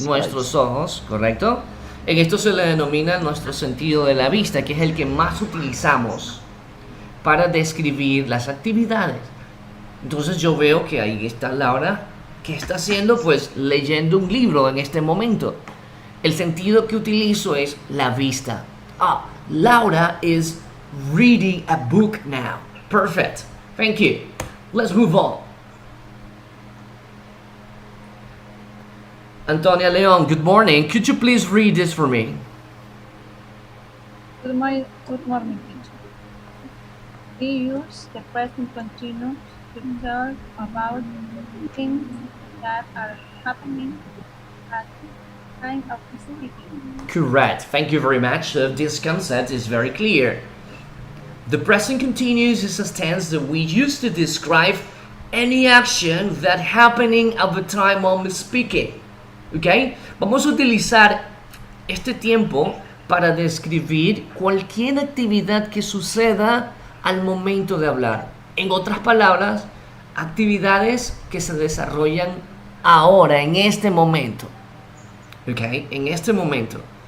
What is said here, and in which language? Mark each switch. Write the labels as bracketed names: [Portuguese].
[Spanish] Nuestros ojos, correcto. En esto se le denomina nuestro sentido de la vista, que es el que más utilizamos para describir las actividades. Entonces yo veo que ahí está Laura. ¿Qué está haciendo? Pues leyendo un libro en este momento. El sentido que utilizo es la vista. [English] Laura is reading a book now. Perfect. Thank you. Let's move on. Antonia Leon, good morning. Could you please read this for me? Good morning, teacher. We use the present continuous to talk about things that are happening at time of speaking. Correct. Thank you very much. So this concept is very clear. The present continuous is a tense that we use to describe any action that happening at the time of speaking. [Spanish] ¿Ok? Vamos a utilizar este tiempo para describir cualquier actividad que suceda al momento de hablar. En otras palabras, actividades que se desarrollan ahora, en este momento. ¿Ok? En este momento.